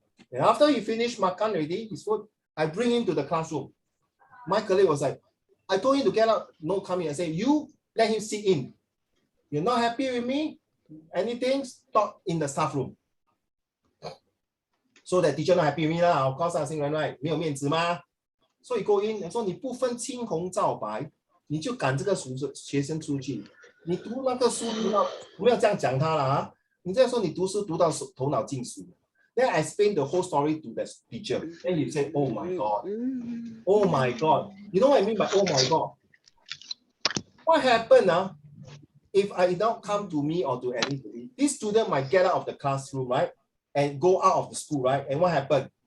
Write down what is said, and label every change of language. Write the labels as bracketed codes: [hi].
[en] And after he finished makan already, his food, I bring him to the classroom. My colleague was like, I told him to get out, no coming. I say, you let him sit in. You're not happy with me? Anything, talk in the staff room. So that teacher not happy with me lah. Of course, I think right, [zh] 没有面子嘛。所以 [en] go in [zh] 说你不分青红皂白，你就赶这个学生出去。你读那个书读到，不要这样讲他了啊！你这样说你读书读到头脑进水。 [en] Then I explain the whole story to the teacher. Then you say, "Oh my God, oh my God." You know what I mean by "Oh my God"? What happened if I don't come to me or to anybody? This student might get out of the classroom, right, and go out of the school, right? And what happened?